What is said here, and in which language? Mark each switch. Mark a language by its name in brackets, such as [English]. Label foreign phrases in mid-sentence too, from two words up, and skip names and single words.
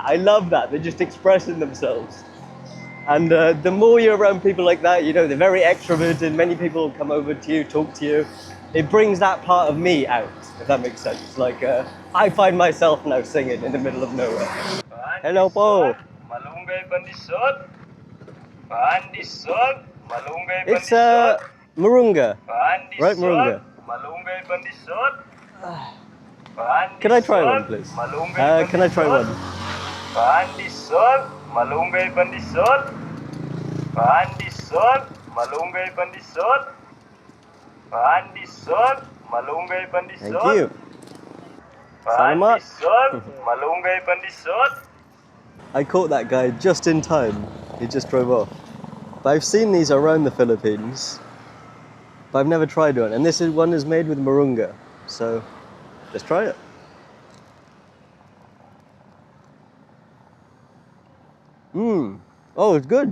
[English] I love that. They're just expressing themselves. And the more you're around people like that, you know, they're very extroverted. Many people come over to you, talk to you. It brings that part of me out, if that makes sense. Like I find myself now singing in the middle of nowhere. [Filipino] Hello po. Malunggay Bandisot. Bandisot. Malunggay Bandisot. [English] It's Marunga. Right, Marunga. [Filipino] Malunggay Bandisot. [English] Can I try one, please? Can I try one? [Filipino] Bandisot. Malunggay Bandisot. Bandisot. Malunggay Bandisot. Bandisot. Malunggay Bandisot. [English] Thank you. Salamat. [Filipino] Bandisot. Malunggay Bandisot. [English] I caught that guy just in time. He just drove off. But I've seen these around the Philippines. but I've never tried one. And this is one is made with moringa, so let's try it. Oh, it's good.